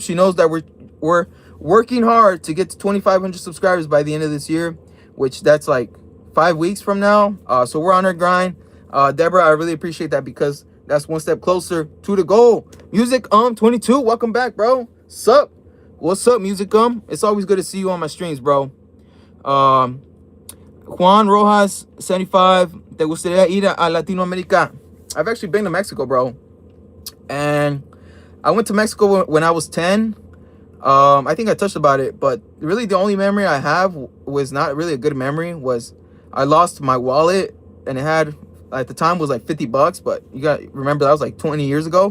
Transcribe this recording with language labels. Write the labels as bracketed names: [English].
[English] She knows that we're working hard to get to 2,500 subscribers by the end of this year, which that's like 5 weeks from now. So we're on our grind. Deborah, I really appreciate that because that's one step closer to the goal. Music 22. Welcome back, bro. Sup? What's up, Music It's always good to see you on my streams, bro. Juan Rojas 75. [Spanish] ¿Te gustaría ir a Latinoamérica? [English] I've actually been to Mexico, bro. And I went to Mexico when I was 10. I think I touched about it, but really the only memory I have was not really a good memory. Was I lost my wallet, and it had, at the time, was like $50, but you got to remember that was like 20 years ago.